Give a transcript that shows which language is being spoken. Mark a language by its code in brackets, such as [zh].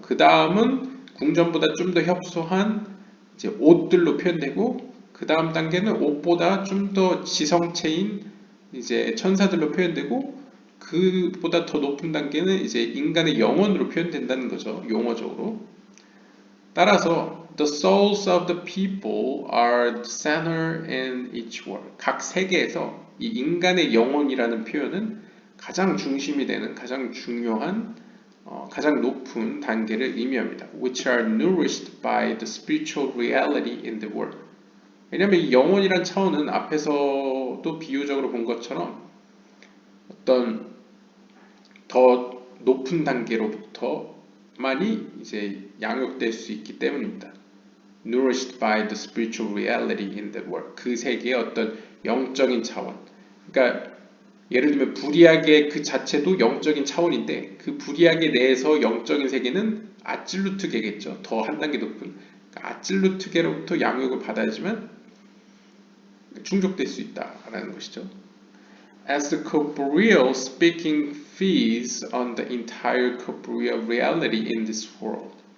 [ko] 그 다음은 궁전보다 좀 더 협소한 이제 옷들로 표현되고, 그 다음 단계는 옷보다 좀 더 지성체인 이제 천사들로 표현되고, 그보다 더 높은 단계는 이제 인간의 영혼으로 표현된다는 거죠. 용어적으로. 따라서 [en] the souls of the people are the center in each world. [ko] 각 세계에서 이 인간의 영혼이라는 표현은 가장 중심이 되는 가장 중요한 가장 높은 단계를 의미합니다. [en] Which are nourished by the spiritual reality in the world. [ko] 왜냐하면 이 영혼이란 차원은 앞에서도 비유적으로 본 것처럼 어떤 더 높은 단계로부터만이 이제 양육될 수 있기 때문입니다. [en] Nourished by the spiritual reality in the world. [ko] 그 세계의 어떤 영적인 차원. 그러니까 예를 들면 불이야기의 그 자체도 영적인 차원인데 그 불이야기 내에서 영적인 세계는 아찔루트계겠죠. 더 한 단계 높은 그러니까 아찔루트계로부터 양육을 받아야지만 충족될 수 있다라는 것이죠. [en] As the corporeal speaking feeds on the entire corporeal reality in this world.